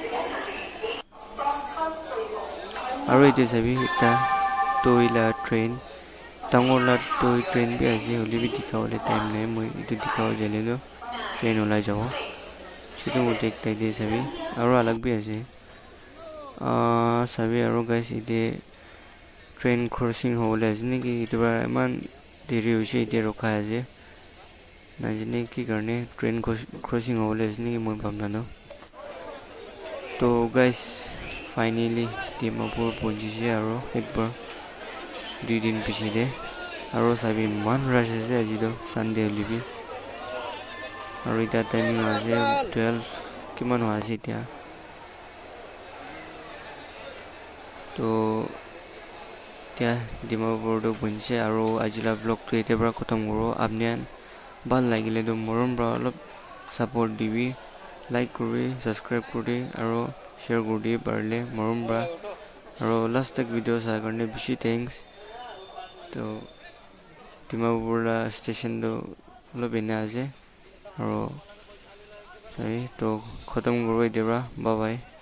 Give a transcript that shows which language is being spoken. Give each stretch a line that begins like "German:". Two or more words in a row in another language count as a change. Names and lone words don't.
Naga Pidgin: আৰু এইটো চাবি এটা টয়লা ট্ৰেইন ডাঙৰলা টয় ট্ৰেইন বি আছে হ'লে বি দেখাবলৈ টাইম নাই মই এইটো দেখাব জানিলোঁ ট্ৰেইন ওলাই যাব সেইটো মতে একটাই দিয়ে চাবি আৰু আলগ বি আছে sabi aro guys ide train crossing hole asne ki ituba man deri hoise ide rokha ase najine ki karne train crossing hole asne ki moi bhamna to guys finally Dimapur pahunchise aro ekbar 2 din pichide aro sabi man rush ase aji to Sunday libi aro ita timing ase 12 kiman ase tia to tia Dimapur to pahunchise aro ajila vlog to ete bara khatam koro apnian bhal lagile to morom pra olop support dibi like kori subscribe kori aro share kori parle morom pra aro last tak video sa karne bishi thanks to Dimapur station to olop ena ase aro to khatam koro ete bara
English: bye bye